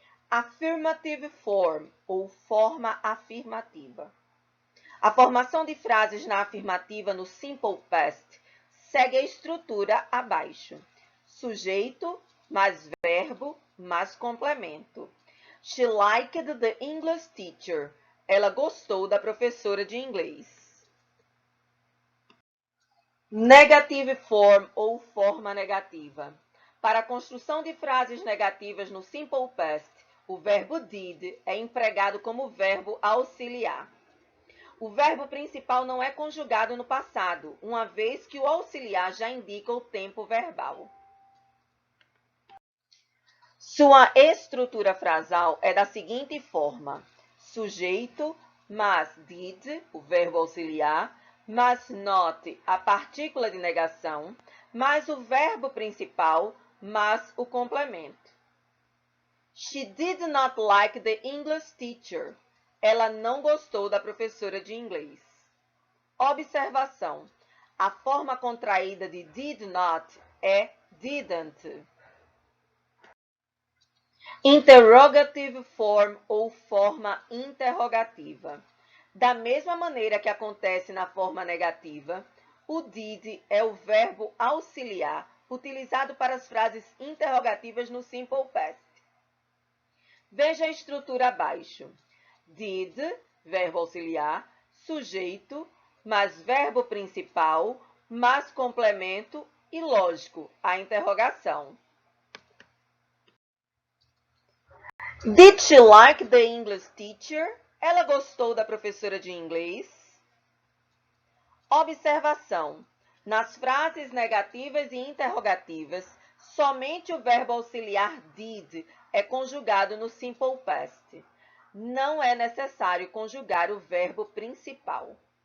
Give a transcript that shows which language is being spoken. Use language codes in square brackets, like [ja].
[en] Affirmative form, [pt] ou forma afirmativa. A formação de frases na afirmativa no Simple Past segue a estrutura abaixo. Sujeito mais verbo mais complemento. [en] She liked the English teacher. [pt] Ela gostou da professora de inglês. [en] Negative form, [pt] ou forma negativa. Para a construção de frases negativas no Simple Past, o verbo did é empregado como verbo auxiliar. O verbo principal não é conjugado no passado, uma vez que o auxiliar já indica o tempo verbal. Sua estrutura frasal é da seguinte forma: sujeito mais did, o verbo auxiliar, mais not, a partícula de negação, mais o verbo principal, mais o complemento. [en] She did not like the English teacher. [pt] Ela não gostou da professora de inglês. Observação: a forma contraída de did not é didn't. [en] Interrogative form, [pt] ou forma interrogativa. Da mesma maneira que acontece na forma negativa, o did é o verbo auxiliar utilizado para as frases interrogativas no Simple Past. Veja a estrutura abaixo. Did, verbo auxiliar, sujeito, mais verbo principal, mais complemento e, lógico, a interrogação. [en] Did she like the English teacher? [pt] Ela gostou da professora de inglês? Observação: nas frases negativas e interrogativas, somente o verbo auxiliar did é conjugado no Simple Past. Não é necessário conjugar o verbo principal.